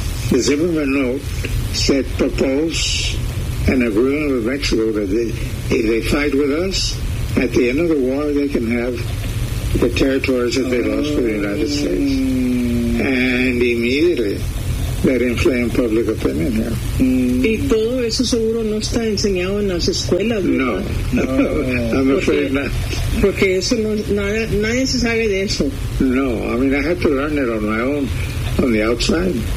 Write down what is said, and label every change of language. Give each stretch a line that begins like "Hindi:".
English: The Zimmerman note said, propose an agreement with Mexico that if they fight with us, at the end of the war, they can have the territories that they lost to the United States. And immediately that inflame public opinion here.
Spanish: Y todo eso seguro no está enseñado en las escuelas, ¿verdad?
English: No. I'm afraid not.
Spanish: Porque eso no, nadie se sabe de eso.
English: No, I mean, I had to learn it on my own, on the outside.